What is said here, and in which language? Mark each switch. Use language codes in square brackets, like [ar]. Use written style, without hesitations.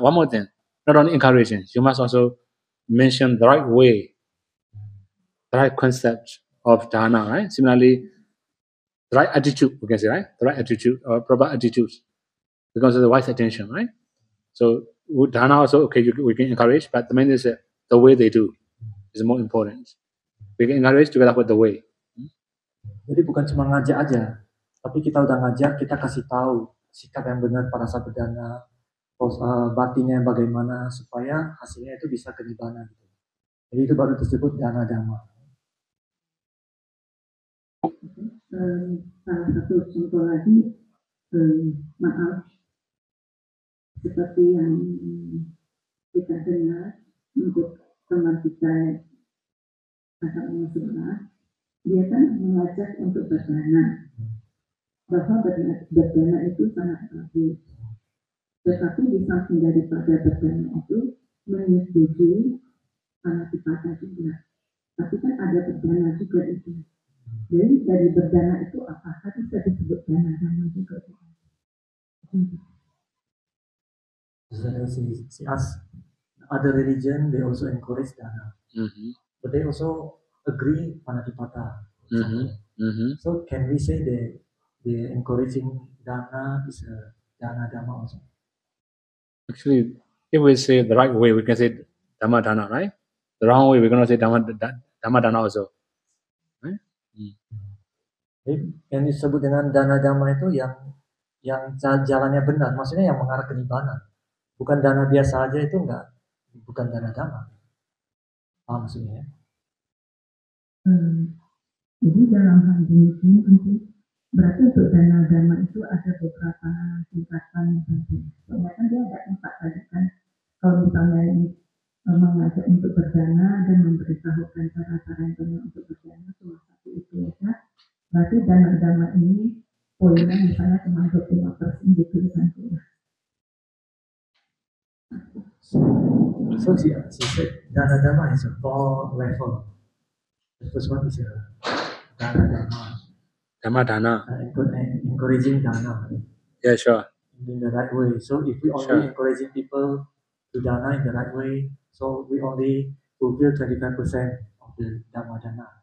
[en] One more thing, not only encouraging, you must also mention the right way, the right concept of dana, right? Similarly, the right attitude, we can say, right? The right attitude or proper attitude, because of the wise attention, right? So dana also, okay, we can encourage, but the main is the way they do is more important. We can encourage together with the way. [id] Jadi bukan cuma ngajak aja, tapi kita udah ngajak, kita kasih tahu sikap yang benar pada saat berdana, batinnya bagaimana supaya hasilnya itu bisa ke nibbana gitu. Jadi itu baru disebut dana dharma. Salah satu contoh lagi Maaf, seperti yang kita dengar untuk teman kita yang sebelah, dia kan mengajak untuk berdana, bahwa berdana itu sangat bagus. Tetapi di samping daripada berdana itu menyetujui anatipata juga. Tapi kan ada berdana juga itu. Jadi dari berdana itu apakah bisa disebut dana juga? [en] She asked, other religion they also encourage dana, but they also agree panatipata. So can we say they encouraging dana is a dana dhamma also? Actually, if we say the right way, we can say dhamma dana, right? The wrong way, we're going to say dhamma dana also. Right? [id] Yang disebut dengan dana dhamma itu yang jalannya benar, maksudnya yang mengarah ke nibbana. Bukan dana biasa aja itu enggak, bukan dana dhamma. Paham maksudnya ya? Jadi dalam hal ini tentu berarti untuk dana dhamma itu ada beberapa tingkatan. Soalnya kan dia ada 4 tadi kan. Kalau misalnya ini mengajak untuk berdana dan memberitahukan cara-cara yang benar untuk berdana, cuma satu itu ya. Berarti dana dhamma ini poinnya misalnya cuma 25% gitu kan. [en] So she said dana dhamma is a 4 level. The first one is dana dhamma. Dhamma dana. Encouraging dana. Yeah, sure. In the right way. So if we only encouraging people to dana in the right way, so we only fulfill 25% of the dhamma dana.